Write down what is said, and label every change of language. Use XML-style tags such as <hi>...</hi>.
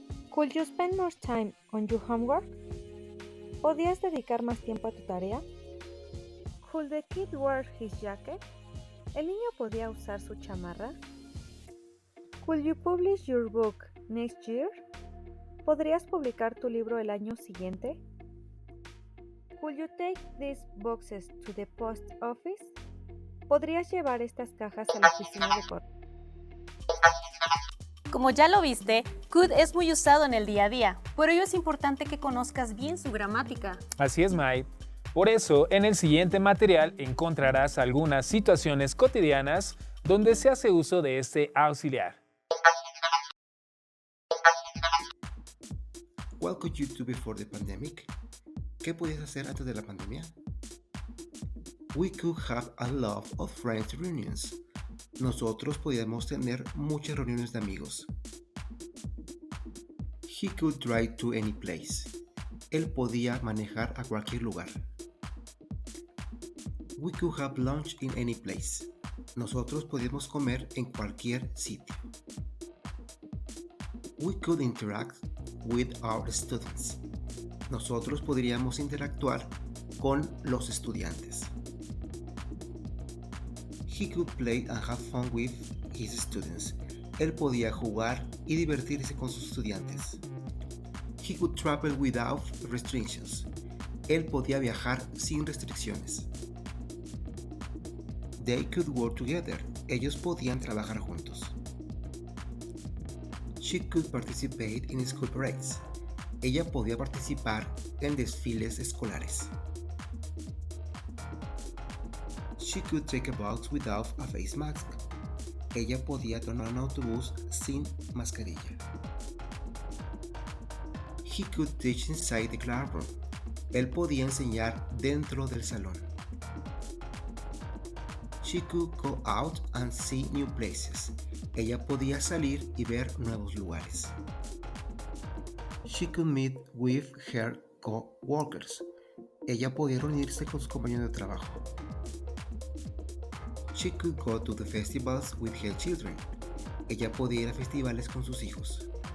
<en>Could you spend more time on your homework?</en> <es>¿Podrías dedicar más tiempo a tu tarea?</es> <en>Could the kid wear his jacket?</en> <es>¿El niño podía usar su chamarra?</es> <en>Could you publish your book next year?</en> <es>¿Podrías publicar tu libro el año siguiente?</es> <en>Could you take these boxes to the post office?</en> <es>podrías llevar estas cajas a la oficina de correo. Como ya lo viste, could es muy usado en el día a día, por ello es importante que conozcas bien su gramática. Así es, Mai. Por eso, en el siguiente material encontrarás algunas situaciones cotidianas donde se hace uso de este auxiliar.</es> <en>What could you do before the pandemic?</en> <es>¿Qué podías hacer antes de la pandemia?</es> <en>We could have a lot of friends reunions.</en> <es>Nosotros podíamos tener muchas reuniones de amigos.</es> <en>He could drive to any place.</en> <es>Él podía manejar a cualquier lugar.</es> <en>We could have lunch in any place.</en> <es>Nosotros podíamos comer en cualquier sitio.</es> <en>We could interact with our students.</en> <es>Nosotros podríamos interactuar con los estudiantes.</es> <en>He could play and have fun with his students.</en> <es>Él podía jugar y divertirse con sus estudiantes.</es> <en>He could travel without restrictions.</en> <es>Él podía viajar sin restricciones.</es> <en>They could work together.</en> <es>Ellos podían trabajar juntos.</es> <en>She could participate in school parades.</en> <es>Ella podía participar en desfiles escolares.</es> <en>She could take a bus without a face mask.</en> <es>Ella podía tomar un autobús sin mascarilla.</es> <en>He could teach inside the classroom.</en> <es>Él podía enseñar dentro del salón.</es> <en>She could go out and see new places.</en> <es>Ella podía salir y ver nuevos lugares.</es> <en>She could meet with her co-workers.</en> <es>Ella podía reunirse con sus compañeros de trabajo.</es> <en>She could go to the festivals with her children.</en> <es>Ella podía ir a festivales con sus hijos.</es>